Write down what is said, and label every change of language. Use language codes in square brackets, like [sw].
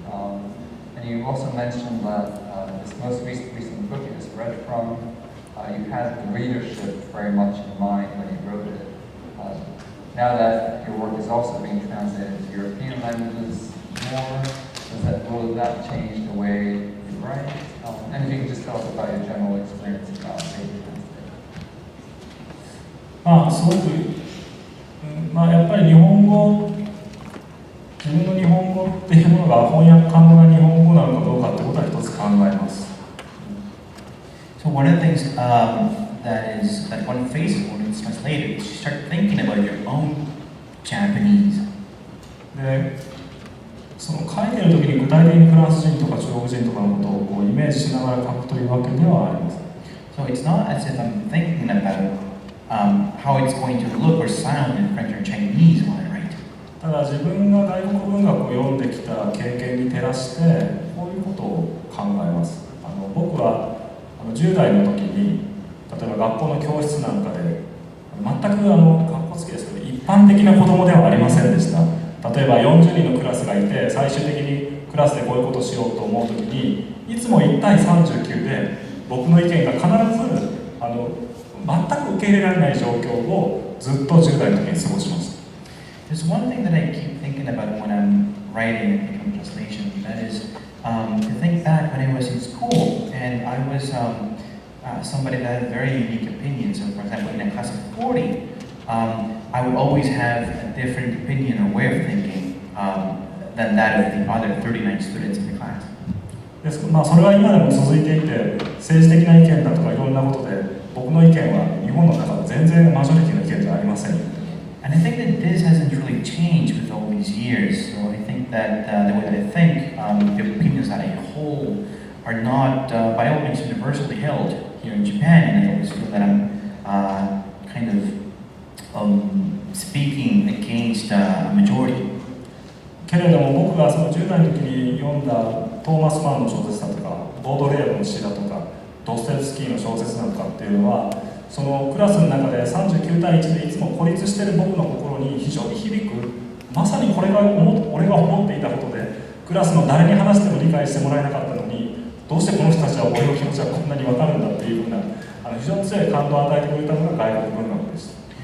[en] And you also mentioned that this most recent book you just read from, you had the readership very much in mind when you wrote it. Now that your work is also being translated to European languages more, will that change the way you write? And if you can just tell us about your general experience about being translated. [ja] すごく、まあ、やっぱり日本語、自分の日本語っていうものが翻訳可能な日本語なのかどうかってことは一つ考えます。 [en] So one of the things that one faces when it's translated is you start thinking about your own Japanese. [ja] で、その書いてる時に具体的にフランス人とか中国人とかのことをこうイメージしながら書くというわけではありません。 [en] So it's not as if I'm thinking about how it's going to look or sound in French or Chinese while I write. [ja] ただ自分が外国文学を読んできた経験に照らしてこういうことを考えます。僕は10代の時に例えば学校の教室なんかで全く学校好きですけど一般的な子供ではありませんでした。例えば40人のクラスがいて最終的にクラスでこういうことをしようと思う時にいつも1対39で僕の意見が必ず全く受け入れられない状況をずっと10代の時に過ごしました。 [en] There's one thing that I keep thinking about when I'm writing and thinking of translation. That is to think back when I was in school and I was somebody that had very unique opinions. So, for example, in a class of 40, I would always have a different opinion or way of thinking than that of the other 39 students in the class. [ja] まあ、それは今でも続いていて政治的な意見だとかいろんなことで僕の意見は日本の中で全然マジョリティの意見じゃありません。 [en] And I think that this hasn't really changed with all these years. So I think that the way that I think, the opinions that I hold are not by all means universally held here in Japan, and I always feel that I'm kind of speaking against a majority. [ja] けれども僕がその10代の時に読んだトーマス・マンの小説だとかボードレールの詩だとかドストエフスキーの小説だとかっていうのはそのクラスの中で39対1でいつも孤立している僕の心に非常に響くまさにこれが俺が思っていたことでクラスの誰に話しても理解してもらえなかったのにどうしてこの人たちは俺の気持ちがこんなに分かるんだっていうふうな非常に強い感動を与えてくれたのが外国文学でした。